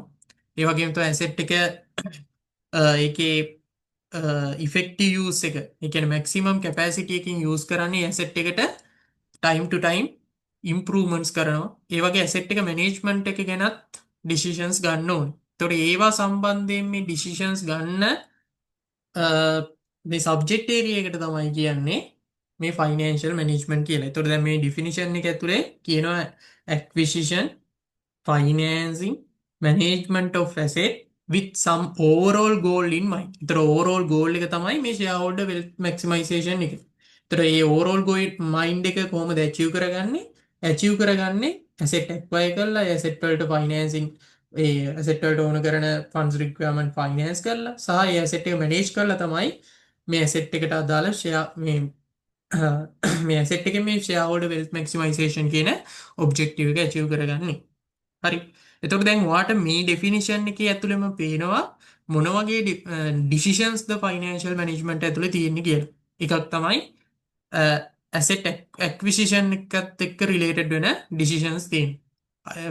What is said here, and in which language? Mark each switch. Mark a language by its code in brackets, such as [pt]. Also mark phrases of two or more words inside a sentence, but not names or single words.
[si] ඒ වගේම තමයි ඇසෙට් එක ඒකේ [en] effective use [si] එක ඒ කියන්නේ [en] maximum capacity [si] එකකින් යූස් කරන්නේ ඇසෙට් එකට [en] time to time improvements [si] කරනවා. ඒ වගේ ඇසෙට් එක මැනේජ්මන්ට් එක ගැනත් ඩිසිෂන්ස් ගන්න ඕනේ. ඒතකොට ඒවා සම්බන්ධයෙන් මේ ඩිසිෂන්ස් ගන්න මේ [en] subject area [si] එකට තමයි කියන්නේ මේ [en] financial management [si] කියලා. ඒතකොට දැන් මේ ඩිෆිනිෂන් එක ඇතුලේ කියනවා [en] acquisition financing management of asset with some overall goal in mind. [si] ඒතර [en] overall goal [si] එක තමයි මේ [en] shareholder wealth maximization [si] එක. ඒතර මේ [en] overall goal mind [si] එක කොහොමද achieve කරගන්නේ? achieve කරගන්නේ [en] asset acquire [si] කරලා asset වලට financing ඒ asset වලට ඕන කරන [en] funds requirement finance [si] කරලා සහ ඒ asset එක manage කරලා තමයි මේ asset එකට අදාළ share මේ asset එකේ මේ [en] shareholder wealth maximization [si] කියන objective එක achieve කරගන්නේ. හරි එතකොට දැන් ඔයාට මේ ඩෙෆිනිෂන් එකේ ඇතුළෙම පේනවා මොන වගේ ඩිසිෂන්ස් ද [en] financial management [si] ඇතුළේ තියෙන්නේ කියලා. එකක් තමයි [en] asset acquisition [si] එකත් එක්ක රිලේටඩ් වෙන ඩිසිෂන්ස් තියෙනවා.